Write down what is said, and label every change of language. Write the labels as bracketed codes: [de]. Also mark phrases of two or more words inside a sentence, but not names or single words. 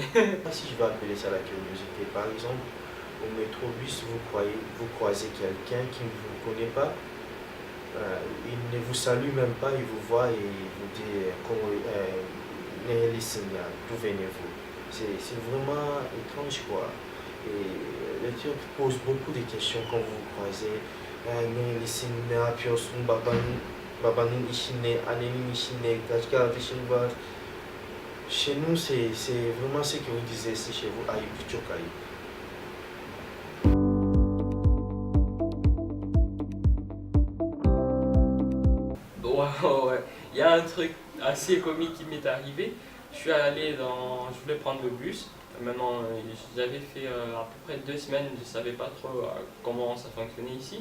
[fr] Si je vais appeler ça la curiosité, par exemple, au métrobus, vous croisez quelqu'un qui ne vous connaît pas, il ne vous salue même pas, il vous voit et il vous dit d'où venez-vous. C'est vraiment étrange quoi. Et les Turcs posent beaucoup de questions quand vous vous croisez. [tr] Ne yapıyorsun, babanın işi ne, annenin işi ne, kaç kardeşin var. [fr] Chez nous, c'est vraiment ce que vous disiez, c'est chez vous, [tr] ayıp, çok ayıp. [fr] Ouais. Il y a un truc assez comique qui m'est arrivé. Je voulais prendre le bus. Maintenant, j'avais fait à peu près 2 semaines, je ne savais pas trop comment ça fonctionnait ici.